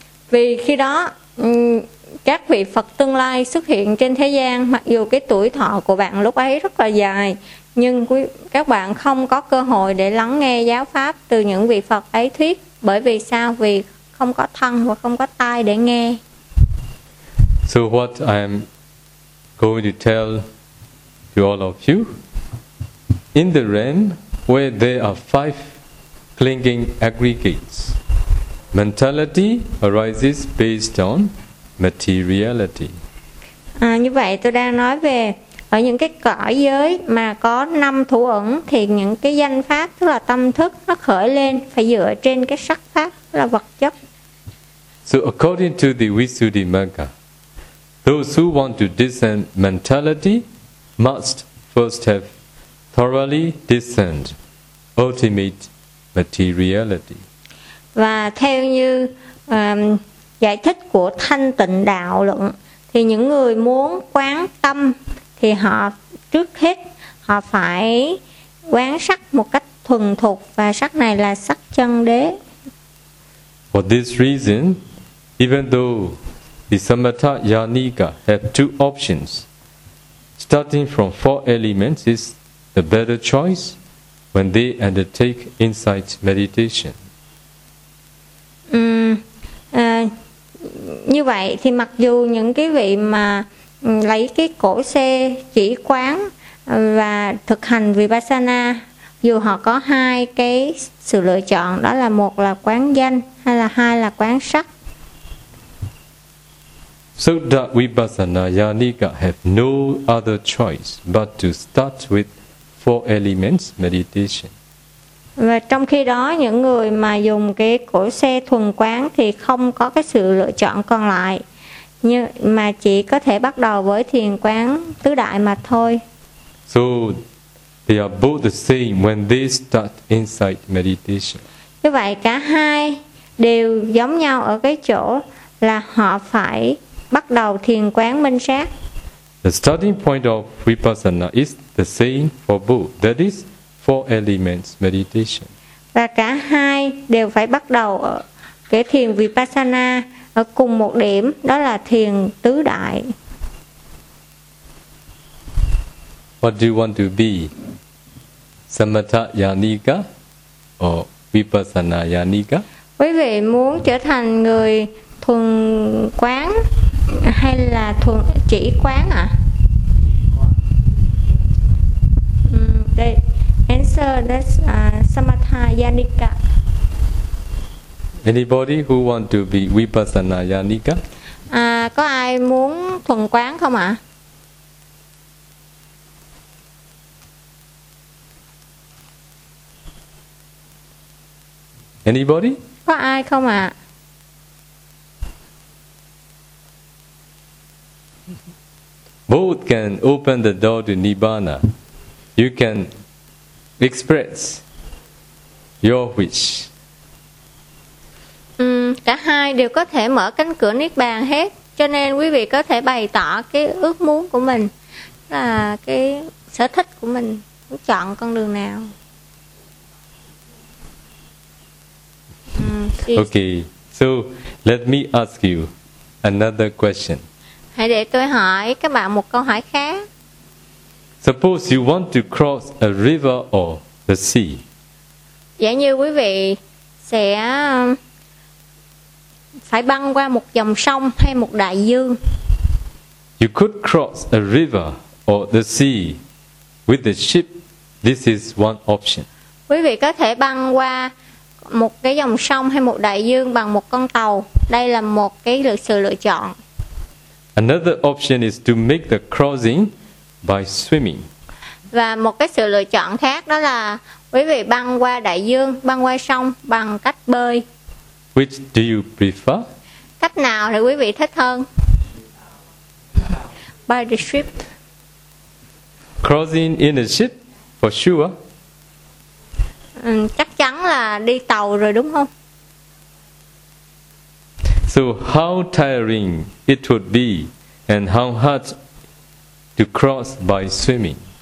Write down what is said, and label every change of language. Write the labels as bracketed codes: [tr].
[vi] Vì khi đó các vị Phật tương lai xuất hiện trên thế gian, mặc dù cái tuổi thọ của bạn lúc ấy rất là dài, nhưng các bạn không có cơ hội để lắng nghe giáo pháp từ những vị Phật ấy thuyết. Bởi vì sao? Vì không có thân và không có tai để nghe. [en] So what I'm going to tell to all of you, in the realm where there are five clinging aggregates, mentality arises based on materiality. [vi] Như vậy tôi đang nói về ở những cái cõi giới mà có năm thủ ẩn, thì những cái danh pháp tức là tâm thức nó khởi lên phải dựa trên cái sắc pháp là vật chất. [en] So according to the Visuddhimagga, those who want to discern mentality must first have thoroughly discerned ultimate materiality. [vi] Và theo như giải thích của Thanh Tịnh Đạo Luận, thì những người muốn quán tâm thì họ trước hết họ phải quán sắc một cách thuần thục, và sắc này là sắc chân đế. [en] For this reason, even though the Samatha Yanika have two options, starting from four elements is the better choice when they undertake insight meditation. [vi] Như vậy thì mặc dù những cái vị mà lấy cái cổ xe chỉ quán và thực hành Vipassana, dù họ có hai cái sự lựa chọn, đó là một là quán danh hay là hai là quán sắc. [en] So that Vipassana Yanika have no other choice but to start with four elements meditation. [vi] Và trong khi đó những người mà dùng cái cổ xe thuần quán thì không có cái sự lựa chọn còn lại, nhưng mà chỉ có thể bắt đầu với thiền quán tứ đại mà thôi. [en] So they are both the same when they start insight meditation. [vi] Như vậy cả hai đều giống nhau ở cái chỗ là họ phải bắt đầu thiền quán minh sát. [en] The starting point of Vipassana is the same for both. That is four elements meditation. [vi] Và cả hai đều phải bắt đầu ở cái thiền Vipassana ở cùng một điểm, đó là thiền tứ đại. [en] What do you want to be? Samatha Yanika or Vipassana Yanika? [vi] Quý vị muốn trở thành người thuần quán hay là thuần chỉ quán ạ? Đây. [en] Answer, that's Samatha Yanika. Anybody who want to be Vipassana Yanika? [vi] Có ai muốn thuần quán không ạ? [en] Anybody? [vi] Có ai không ạ? [en] Both can open the door to Nibbana. You can express your wish. [vi] Cả hai đều có thể mở cánh cửa niết bàn hết, cho nên quý vị có thể bày tỏ cái ước muốn của mình, là cái sở thích của mình, muốn chọn con đường nào. [en] Okay, so let me ask you another question. [vi] Hãy để tôi hỏi các bạn một câu hỏi khác. [en] Suppose you want to cross a river or the sea. [vi] Giả như quý vị sẽ phải băng qua một dòng sông hay một đại dương. [en] You could cross a river or the sea with the ship. This is one option. [vi] Quý vị có thể băng qua một cái dòng sông hay một đại dương bằng một con tàu. Đây là một cái sự lựa chọn. [en] Another option is to make the crossing by swimming. [vi] Và một cái sự lựa chọn khác đó là quý vị băng qua đại dương, băng qua sông bằng cách bơi. [en] Which do you prefer? [vi] Cách nào thì quý vị thích hơn? [en] By the ship. Crossing in a ship, for sure. [vi] Chắc chắn là đi tàu rồi đúng không? [en] So how tiring it would be and how hard to cross by swimming.